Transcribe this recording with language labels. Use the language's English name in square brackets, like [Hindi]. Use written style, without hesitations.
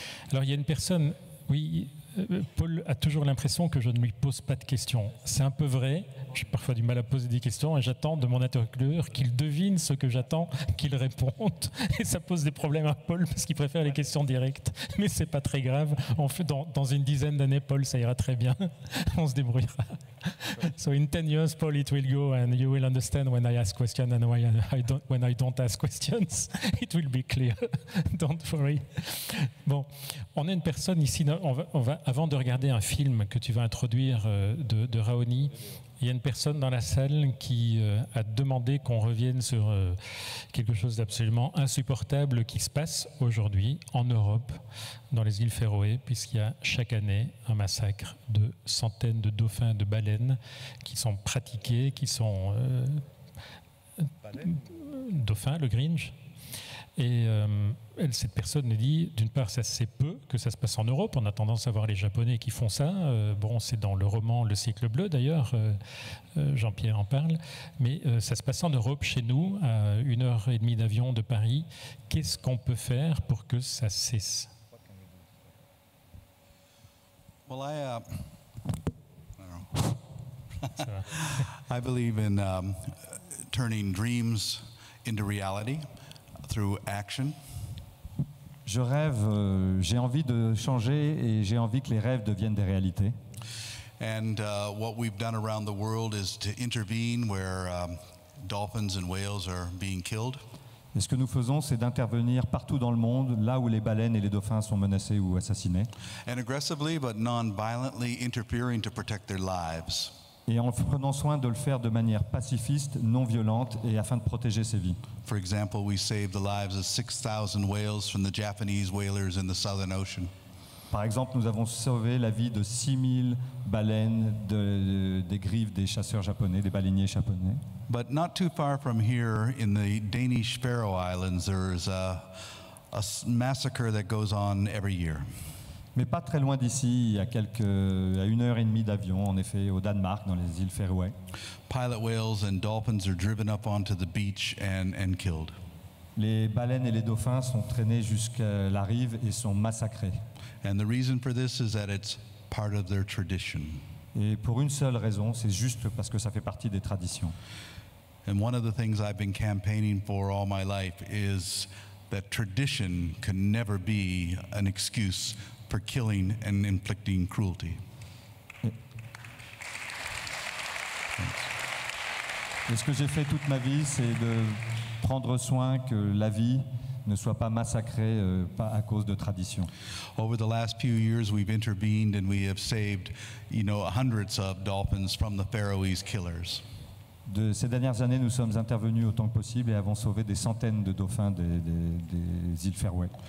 [French] Alors, il y a une personne, oui, Paul a toujours l'impression que je ne lui pose pas de questions. C'est un peu vrai, j'ai parfois du mal à poser des questions et j'attends de mon interlocuteur qu'il devine ce que j'attends qu'il réponde. Et ça pose des problèmes à Paul parce qu'il préfère les questions directes. Mais c'est pas très grave. On fait dans une dizaine d'années, Paul, ça ira très bien. On se débrouillera. [English] So in 10 years, Paul, it will go and you will understand when I ask questions and when I don't ask questions. It will be clear. Don't worry. [French] Bon, on a une personne ici. On va, avant de regarder un film que tu vas introduire de Raoni, il y a une personne dans la salle qui a demandé qu'on revienne sur quelque chose d'absolument insupportable qui se passe aujourd'hui en Europe, dans les îles Féroé, puisqu'il y a chaque année un massacre de centaines de dauphins et de baleines qui sont pratiqués, qui sont dauphins, le Grinch. Et cette personne nous dit, d'une part, ça c'est peu que ça se passe en Europe. On a tendance à voir les Japonais qui font ça. Bon, c'est dans le roman Le Siècle bleu d'ailleurs, Jean-Pierre en parle. Mais ça se passe en Europe, chez nous, à 1h30 d'avion de Paris. Qu'est-ce qu'on peut faire pour que ça cesse? [English] Well, I believe in turning dreams into reality through action. [French] Je rêve, j'ai envie de changer et j'ai envie que les rêves deviennent des réalités. [English] And what we've done around the world is to intervene where dolphins and whales are being killed. [French] Et ce que nous faisons, c'est d'intervenir partout dans le monde, là où les baleines et les dauphins sont menacés ou assassinés. [English] And aggressively but non-violently interfering to protect their lives. [French] Et en prenant soin de le faire de manière pacifiste, non violente et afin de protéger ses vies. [English] For example, we saved the lives of 6,000 whales from the Japanese whalers in the Southern Ocean. [French] Par exemple, nous avons sauvé la vie de 6000 baleines des griffes des chasseurs japonais, des baleiniers japonais. [English] But not too far from here, in the Danish Faroe Islands, there's a massacre that goes on every year. [French] Mais pas très loin d'ici, à 1h30 d'avion, en effet, au Danemark, dans les îles Féroé. [English] Pilot whales and dolphins are driven up onto the beach and killed. [French] Les baleines et les dauphins sont traînés jusqu'à la rive et sont massacrés. [English] And the reason for this is that it's part of their tradition. [French] Et pour une seule raison, c'est juste parce que ça fait partie des traditions. [English] And one of the things I've been campaigning for all my life is that tradition can never be an excuse for killing and inflicting cruelty. [French] Et ce que j'ai fait toute ma vie, c'est de prendre soin que la vie ne soit pas massacrée pas à cause de tradition. [English] Over the last few years, we've intervened and we have saved, hundreds of dolphins from the Faroese killers. [French] De ces dernières années, nous sommes intervenus autant que possible et avons sauvé des centaines de dauphins des îles Féroé.